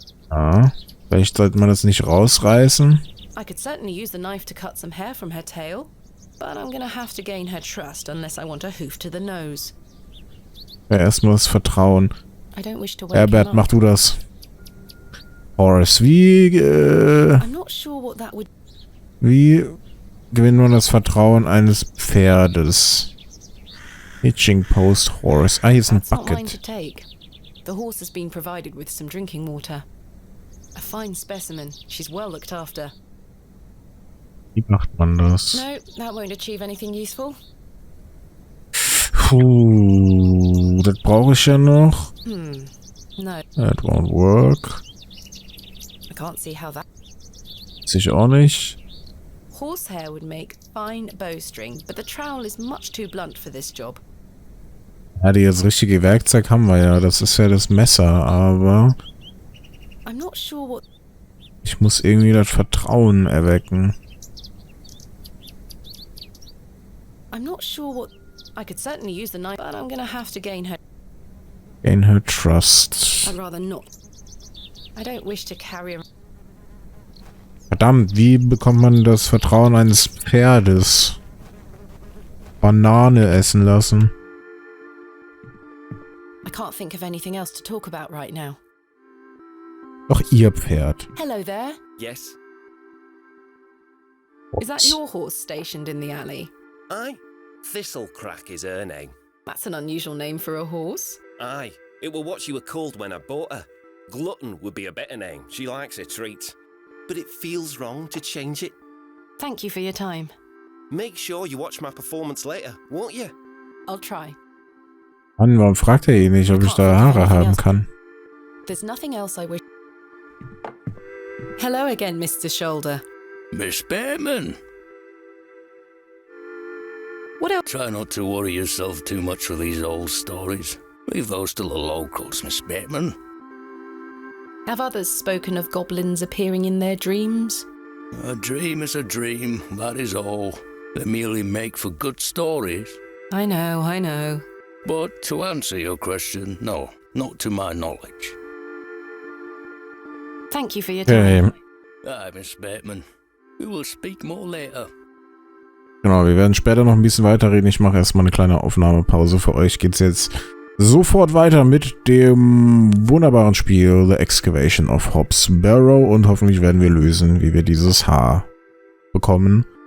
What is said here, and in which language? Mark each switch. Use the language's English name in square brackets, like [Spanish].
[German] Ah, vielleicht sollte man das nicht rausreißen. [English] I could certainly use the knife to cut some hair from her tail, but I'm gonna have to gain her trust unless I want a hoof to the nose. [German] Ja, erstmal das Vertrauen. [English] I don't wish to wake [German] Herbert, mach du das. Horace, wie gewinnt man das Vertrauen eines Pferdes? Hitching Post Horace. Ah, hier ist ein Bucket. [English] The horse has been provided with some drinking water. A fine specimen. She's well looked after. [German] Wie macht man das? [English] No, that won't achieve anything useful. [German] Puh, das brauche ich ja noch. [English] No. That won't work. I can't see how that. [German] Ich auch nicht. [English] Horsehair would make fine bowstring, but the trowel is much too blunt for this job. [German] Ja, das richtige Werkzeug haben wir ja. Das ist ja das Messer, aber [English] I'm not sure what. [German] Ich muss irgendwie das Vertrauen erwecken. [English] I'm not sure what. I could certainly use the knife, but I'm gonna have to gain her. Gain her trust. I'd rather not. I don't wish to carry. [German] Verdammt, wie bekommt man das Vertrauen eines Pferdes? Banane essen lassen. [English] I can't think of anything else to talk about right now. [German] Doch ihr Pferd. [English] Hello there. Yes. Is that your horse stationed in the alley? Aye. Thistlecrack is her name. That's an unusual name for a horse. Aye, it were what she were called when I bought her. Glutton would be a better name. She likes her treats. But it feels wrong to change it. Thank you for your time. Make sure you watch my performance later, won't you? I'll try. [German] Mann, warum fragt er ihn nicht, ob ich da Haare haben kann? [English] There's nothing else I wish. Hello again, Mr. Shoulder. Miss Bateman. What else? Try not to worry yourself too much with these old stories. Leave those to the locals, Miss Bateman. Have others spoken of goblins appearing in their dreams? A dream is a dream, that is all. They merely make for good stories. I know. But to answer your question, no, not to my knowledge. Thank you for your time. Aye, Miss Bateman. We will speak more later. [German] Genau, wir werden später noch ein bisschen weiterreden. Ich mache erstmal eine kleine Aufnahmepause. Für euch geht's jetzt sofort weiter mit dem wunderbaren Spiel The Excavation of Hobb's Barrow und hoffentlich werden wir lösen, wie wir dieses Haar bekommen.